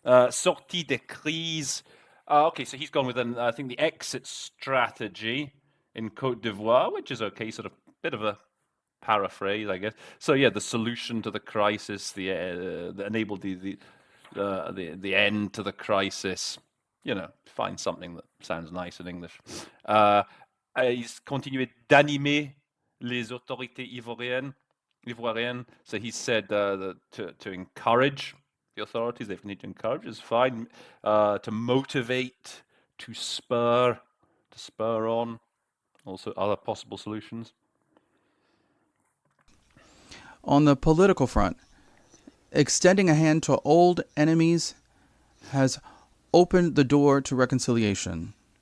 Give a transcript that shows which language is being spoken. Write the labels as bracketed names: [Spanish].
[French] Sortie de crise. [English] Okay, so he's gone with, I think, the exit strategy in Cote d'Ivoire, which is okay, sort of bit of a paraphrase, I guess. So yeah, the solution to the crisis, enabled the end to the crisis. Find something that sounds nice in English. He's [French] continué d'animer les autorités ivoiriennes. [English] So he said to encourage the authorities, they need to encourage is fine. To motivate, to spur on. Also, other possible solutions. On the political front, extending a hand to old enemies has opened the door to reconciliation.